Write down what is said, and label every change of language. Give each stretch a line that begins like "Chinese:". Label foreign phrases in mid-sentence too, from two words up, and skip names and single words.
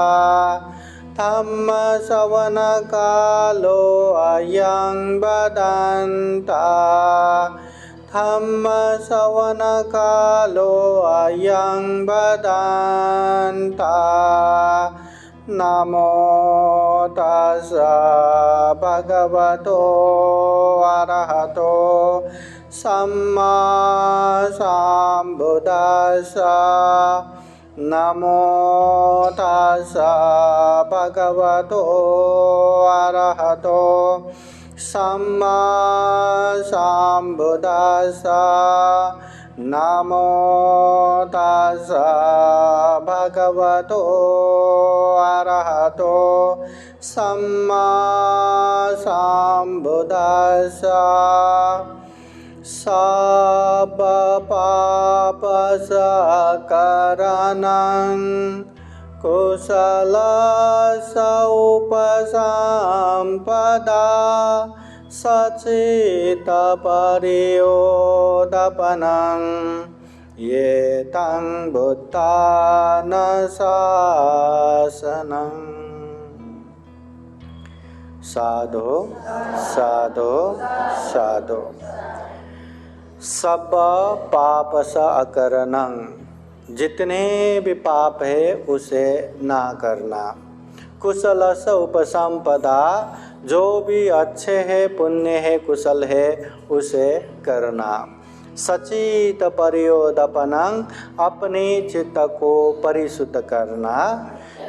Pali: धम्मश्रवणकालो अयं भदन्ता धम्मश्रवणकालो अयं भदन्ता नमो तस्सा भगवतो अरहतो सम्मा सम्बुद्धास्सा नमो तस्सा भगवतो अरहतो सम्मा सम्बुद्धास्सा नमो तस्सा भगवतो अरहतो सम्मा सम्बुद्धास्सा सब पापसकरणं कुशलसौपसम्पदा सचित्तपरियोदपनं ये तं बुद्धानुशासनम्। साधु साधु साधु। सब पाप स अकरणं,
Hindi: जितने भी पाप है उसे ना करना।
Pali: कुशल स उपसंपदा,
Hindi: जो भी अच्छे है, पुण्य है, कुशल है, उसे करना।
Pali: सचित परियोदपनं,
Hindi: अपने चित्त को परिशुद्ध करना।